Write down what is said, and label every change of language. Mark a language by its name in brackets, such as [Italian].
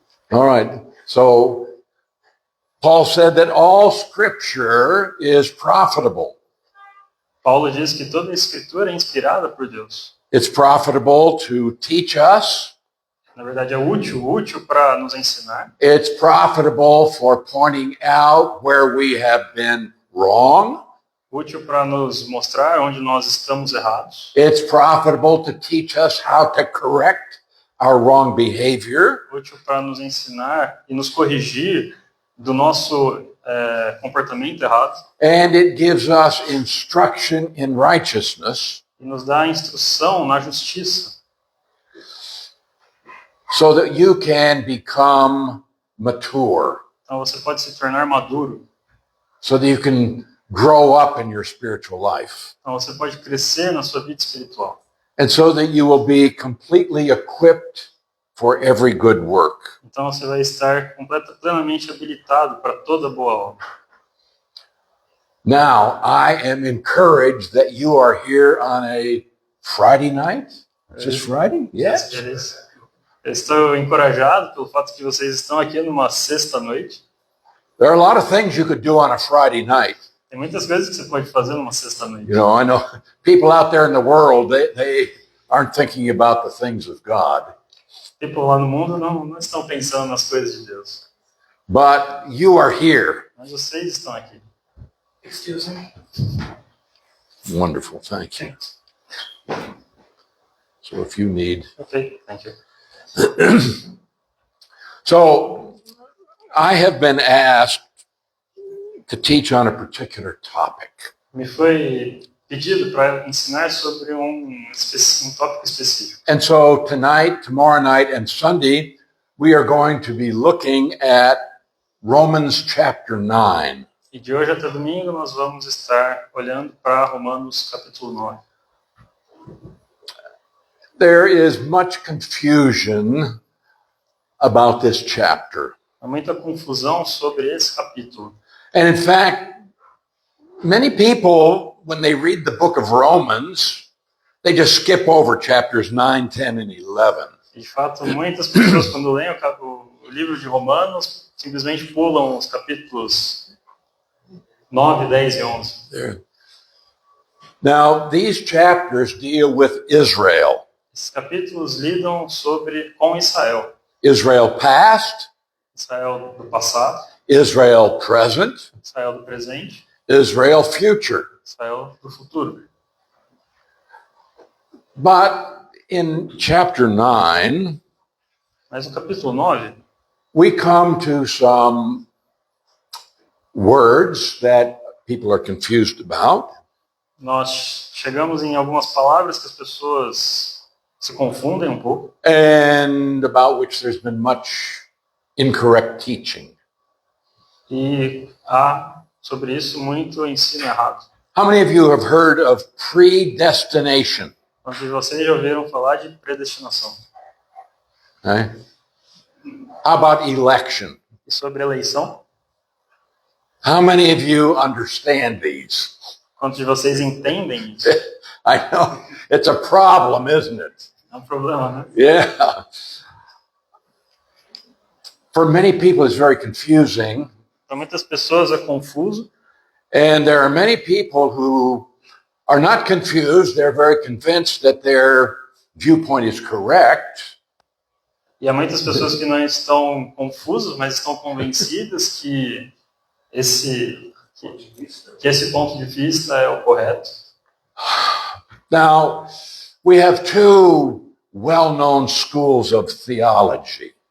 [English] All right. So Paul said that all scripture is profitable. [Portuguese] Paulo diz que toda a escritura é inspirada por Deus. [English] It's profitable to teach us. [Portuguese] Na verdade, é útil para nos ensinar. [English] It's profitable for pointing out where we have been wrong. [Portuguese] Útil para nos mostrar onde nós estamos errados. [English] It's profitable to teach us how to correct our wrong behavior. [Portuguese] Útil para nos ensinar e nos corrigir do nosso comportamento errado. [English] And it gives us instruction in righteousness [Portuguese] E nos dá instrução na justiça. [English] so that you can become mature, [Portuguese] Então você pode se tornar maduro. [English] so that you can grow up in your spiritual life, [Portuguese] Então você pode crescer na sua vida espiritual. [English] and so that you will be completely equipped for every good work. [Portuguese] Então você vai estar plenamente habilitado para toda boa obra. [English] Now, I am encouraged that you are here on a Friday night. Is this Friday? Yes. [Portuguese] Eu estou encorajado pelo fato que vocês estão aqui numa sexta-noite. [English] There are a lot of things you could do on a Friday night. [Portuguese] Tem muitas coisas que você pode fazer numa sexta-noite. [English] You know, I know people out there in the world, they aren't thinking about the things of God. People [Portuguese] lá no mundo não estão pensando nas coisas de Deus. [English] But you are here. [Portuguese] Mas vocês estão aqui. [English] Excuse me. Wonderful. Thank you. So if you need. Ok, thank you. So I have been asked to teach on a particular topic. [Portuguese] Me foi pedido para ensinar sobre um tópico específico. [English] And so tonight, tomorrow night, and Sunday, we are going to be looking at Romans chapter 9. [Portuguese] E de hoje até domingo nós vamos estar olhando para Romanos capítulo 9. [English] There is much confusion about this chapter. [Portuguese] Há muita confusão sobre esse capítulo. [English] And in fact, many people, when they read the book of Romans, they just skip over chapters 9, 10, and 11. [Portuguese] De fato, muitas pessoas, quando leem o livro de Romanos, simplesmente pulam os capítulos 9, 10 e 11. [English] There. Now, these chapters deal with Israel. [Portuguese] Esses capítulos lidam com Israel. [English] Israel past, [Portuguese] Israel do passado, [English] Israel present, [Portuguese] Israel do presente, [English] Israel future. [Portuguese] Israel do futuro. [English] But in chapter 9, [Portuguese] Mas no capítulo 9, [English] we come to some words that people are confused about. [Portuguese] nós chegamos em algumas palavras que as pessoas se confundem um pouco [English] And about which there's been much incorrect teaching. [Portuguese] e há sobre isso muito ensino errado. [English] How many of you have heard of predestination? [Portuguese] Quantos de vocês já ouviram falar de predestinação? [English] Okay. How about election? [Portuguese] E sobre eleição? [English] How many of you understand these? [Portuguese] Quantos de vocês entendem isso? [English] I know it's a problem, isn't it? [Portuguese] É um problema, né? [English] Yeah. For many people, it's very confusing. [Portuguese] Para muitas pessoas é confuso. [English] And there are many people who are not confused. They're very convinced that their viewpoint is correct. [Portuguese] E há muitas pessoas que não estão confusas, mas estão convencidas que esse ponto de vista é o correto. [English] Now, we have two well-known schools of theology.